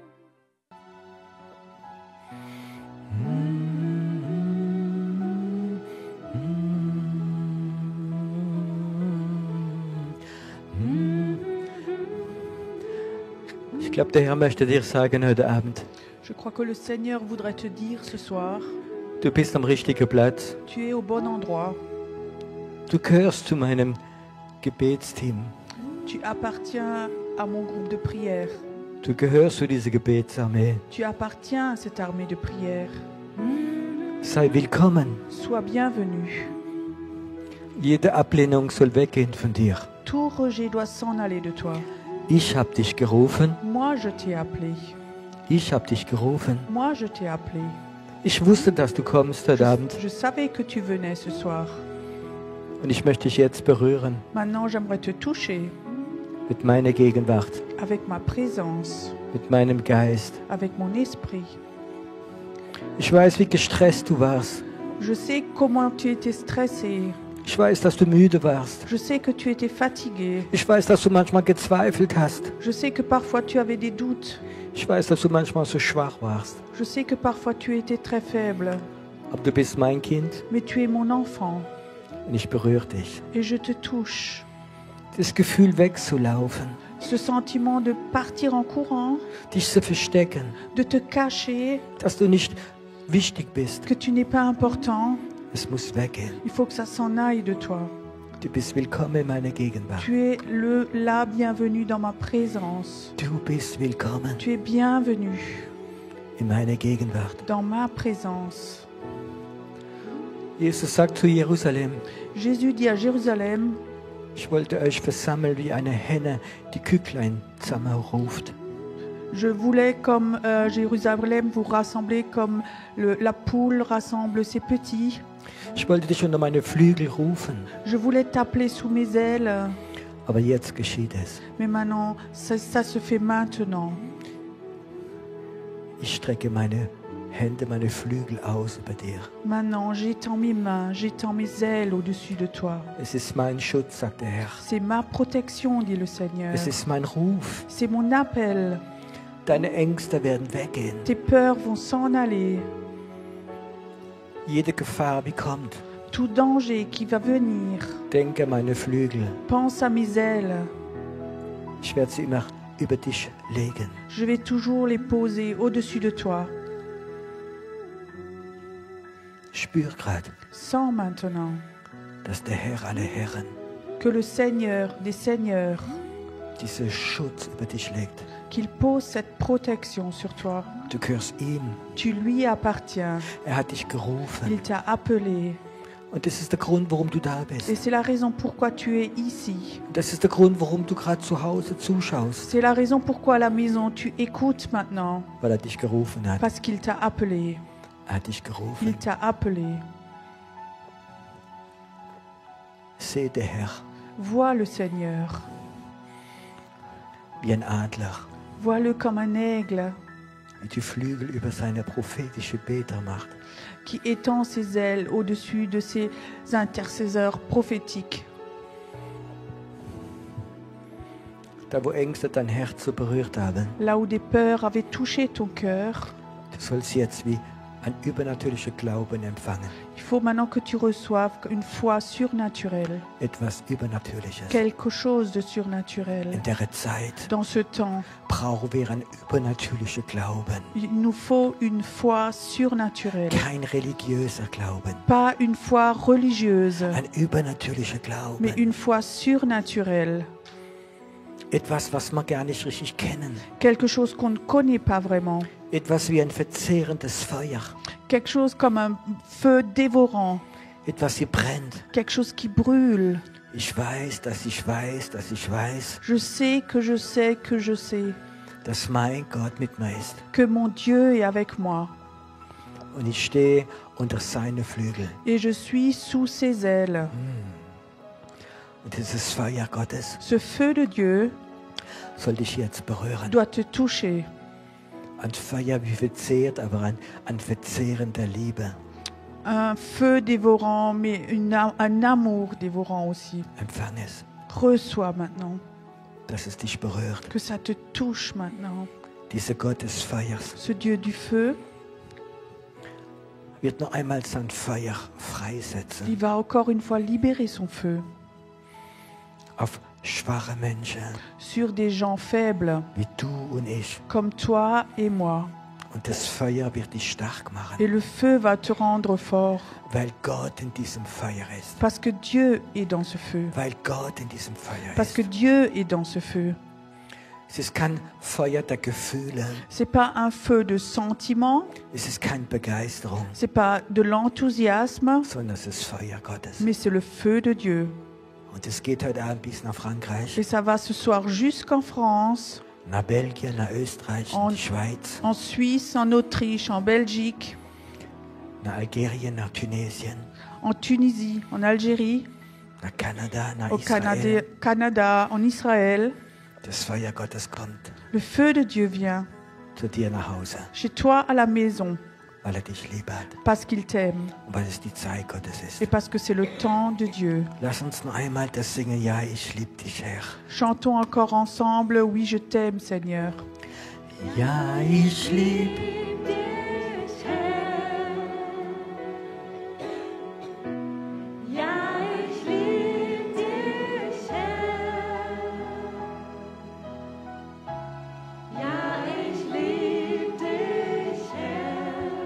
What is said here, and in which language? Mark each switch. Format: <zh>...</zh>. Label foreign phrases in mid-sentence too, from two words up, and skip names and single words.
<de>Ich glaube, der Herr möchte dir sagen heute Abend,</de> <fr>Je crois que le Seigneur voudrait te dire ce soir,</fr> <de>du bist am richtigen Platz.</de> <fr>tu es au bon endroit,</fr> <de>Du gehörst zu meinem Gebetsteam.</de> <fr>tu appartiens à mon groupe de prière,</fr> <de>Du gehörst zu dieser Gebetsarmee.</de> <fr>tu appartiens à cette armée de prière.</fr> <de>Sei willkommen.</de> <fr>Sois bienvenu.</fr> <de>Jede Ablehnung soll weggehen von dir.</de> <fr>Tout rejet doit s'en aller de toi.</fr> <de>Ich habe dich gerufen.</de> <fr>Moi, je t'ai appelé.</fr> <de>Ich habe dich gerufen.</de> <fr>Moi, je t'ai appelé.</fr> <de>Ich wusste, dass du kommst heute Abend.</de> <fr>Je savais que tu venais ce soir.</fr> <de>Und ich möchte dich jetzt berühren</de> <fr>Maintenant, j'aimerais te toucher</fr> <de>mit meiner Gegenwart,</de> <fr>avec ma présence,</fr> <de>mit meinem Geist.</de> <fr>avec mon esprit.</fr> <de>Ich weiß, wie gestresst du warst.</de> <fr>Je sais comment tu étais stressé.</fr> <de>Ich weiß, dass du müde warst.</de> <fr>Je sais que tu étais fatigué.</fr> <de>Ich weiß, dass du manchmal gezweifelt hast.</de> <fr>Je sais que parfois tu avais des doutes.</fr> <de>Ich weiß, dass du manchmal so schwach warst.</de> <fr>Je sais que parfois tu étais très faible.</fr> <de>Aber du bist mein Kind</de> <fr>Mais tu es mon enfant</fr> <de>und ich berühre dich.</de> <fr>et je te touche.</fr> <de>Das Gefühl wegzulaufen,</de> <fr>Ce sentiment de partir en courant,</fr> <de>dich zu verstecken,</de> <fr>de te cacher,</fr> <de>dass du nicht wichtig bist.</de> <fr>que tu n'es pas important,</fr> <de>Es muss weggehen.</de> <fr>il faut que ça s'en aille de toi.</fr> <de>Du bist willkommen in meiner Gegenwart.</de> <fr>Tu es là bienvenu dans ma présence.</fr> <de>Du bist willkommen</de> <fr>Tu es bienvenu</fr> <de>in meiner Gegenwart.</de> <fr>dans ma présence.</fr> <de>Jesus sagt zu Jerusalem,</de> <fr>Jésus dit à Jérusalem,</fr> <de>ich wollte euch versammeln wie eine Henne, die Küchlein zusammenruft.</de> <fr>je voulais comme Jérusalem vous rassembler comme la poule rassemble ses petits.</fr> <de>Ich wollte dich unter meine Flügel rufen,</de> <fr>Je voulais t'appeler sous mes ailes,</fr> <de>aber jetzt geschieht es.</de> <fr>mais maintenant, ça se fait maintenant.</fr> <de>Ich strecke meine Hände, meine Flügel aus über dir.</de> <fr>Maintenant, j'étends mes mains, j'étends mes ailes au-dessus de toi.</fr> <de>Es ist mein Schutz, sagt der Herr.</de> <fr>C'est ma protection, dit le Seigneur.</fr> <de>Es ist mein Ruf.</de> <fr>C'est mon appel.</fr> <de>Deine Ängste werden weggehen.</de> <fr>Tes peurs vont s'en aller.</fr> <de>Jede Gefahr, die kommt,</de> <fr>Tout danger qui va venir,</fr> <de>denke an meine Flügel.</de> <fr>pense à mes ailes.</fr> <de>Ich werde sie immer über dich legen.</de> <fr>Je vais toujours les poser au-dessus de toi.</fr> <de>Spür gerade,</de> <fr>Sens maintenant</fr> <de>dass der Herr aller Herren</de> <fr>que le Seigneur des Seigneurs,</fr> <de>diesen Schutz über dich legt.</de> <fr>qu'il pose cette protection sur toi.</fr> <de>Du gehörst ihm.</de> <fr>Tu lui appartiens.</fr> <de>Er hat dich gerufen.</de> <fr>Il t'a appelé.</fr> <de>Und das ist der Grund, warum du da bist.</de> <fr>Et c'est la raison pourquoi tu es ici.</fr> <de>Das ist der Grund, warum du gerade zu Hause zuschaust.</de> <fr>C'est la raison pourquoi à la maison tu écoutes maintenant.</fr> <de>Weil er dich gerufen hat.</de> <fr>Parce qu'il t'a appelé.</fr> <de>Er hat dich</de> <fr>Il</fr> <de>gerufen.</de> <fr>t'a appelé.</fr> <de>Seh der Herr</de> <fr>Vois le Seigneur.</fr> <de>wie ein Adler,</de> <fr>Vois-le comme un aigle</fr> <de>wie die Flügel über seine prophetische Beter macht.</de> <fr>qui étend ses ailes au-dessus de ses intercesseurs prophétiques.</fr> <de>Da, wo Ängste dein Herz so berührt haben,</de> <fr>Là où des peurs avaient touché ton cœur,</fr> <de>du sollst jetzt wie ein übernatürlicher Glauben empfangen.</de> <fr>il faut maintenant que tu reçoives une foi surnaturelle,</fr> <de>Etwas Übernatürliches.</de> <fr>quelque chose de surnaturel.</fr> <de>In der Zeit</de> <fr>Dans ce temps,</fr> <de>brauchen wir ein übernatürlicher Glauben.</de> <fr>il nous faut une foi surnaturelle,</fr> <de>Kein religiöser Glauben.</de> <fr>pas une foi religieuse,</fr> <de>Ein übernatürlicher</de> <fr>mais</fr> <de>Glauben.</de> <fr>une foi surnaturelle,</fr> <de>Etwas, was wir gar nicht richtig kennen.</de> <fr>quelque chose qu'on ne connaît pas vraiment,</fr> <de>Etwas wie ein verzehrendes Feuer.</de> <fr>quelque chose comme un feu dévorant,</fr> <de>Etwas, die brennt.</de> <fr>quelque chose qui brûle.</fr> <de>Ich weiß, dass ich weiß, dass ich weiß,</de> <fr>Je sais que je sais que je sais</fr> <de>dass mein Gott mit mir ist.</de> <fr>que mon Dieu est avec moi</fr> <de>Und ich stehe unter seine Flügel.</de> <fr>et je suis sous ses ailes.</fr> <de>Und dieses Feuer Gottes</de> <fr>Ce feu de Dieu</fr> <de>soll dich jetzt berühren.</de> <fr>doit te toucher.</fr> <de>Ein Feuer wie verzehrt, aber ein verzehrender Liebe.</de> <fr>Un feu dévorant, mais un amour dévorant aussi.</fr> <de>Empfang es,</de> <fr>Reçois maintenant.</fr> <de>dass es dich berührt.</de> <fr>Que ça te touche maintenant.</fr> <de>Dieser Gott des Feuers</de> <fr>Ce Dieu du feu,</fr> <de>wird noch einmal sein Feuer freisetzen</de> <fr>il va encore une fois libérer son feu</fr> <de>auf schwache Menschen</de> <fr>sur des gens faibles</fr> <de>wie du und ich.</de> <fr>comme toi et moi.</fr> <de>Und das Feuer wird dich stark</de> <fr>Et</fr> <de>machen,</de> <fr>le feu va te rendre fort</fr> <de>weil Gott in diesem Feuer ist.</de> <fr>parce que Dieu est dans ce feu.</fr> <de>Weil Gott in diesem Feuer</de> <fr>Parce que</fr> <de>ist.</de> <fr>Dieu est dans ce feu.</fr> <de>Es ist kein Feuer der Gefühle,</de> <fr>C'est pas un feu de sentiment,</fr> <de>es ist keine Begeisterung,</de> <fr>c'est pas de l'enthousiasme,</fr> <de>sondern es ist Feuer Gottes.</de> <fr>mais c'est le feu de Dieu.</fr> <de>Und es geht heute Abend bis nach Frankreich,</de> <fr>Et ça va ce soir jusqu'en France,</fr> <de>nach Belgien, nach Österreich, Und- in die Schweiz,</de> <fr>en Suisse, en Autriche, en Belgique,</fr> <de>nach Algerien, nach Tunesien,</de> <fr>en Tunisie, en Algérie,</fr> <de>nach Kanada, nach</de> <fr>au</fr> <de>Israel.</de> <fr>Canada, en Israël.</fr> <de>Das Feuer Gottes kommt</de> <fr>Le feu de Dieu vient</fr> <de>zu dir nach Hause,</de> <fr>chez toi à la maison</fr> <de>weil dich lieb hat</de> <fr>parce qu'il t'aime</fr> <de>und weil es die Zeit Gottes ist.</de> <fr>et parce que c'est le temps de Dieu.</fr> <de>Lass uns noch einmal das singen, ja, ich lieb dich, Herr.</de> <fr>Chantons encore ensemble, oui, je t'aime, Seigneur.</fr> <de>Ja, ich lieb dich, Herr. Ja, ich lieb dich, Herr. Ja, ich lieb dich, Herr.</de>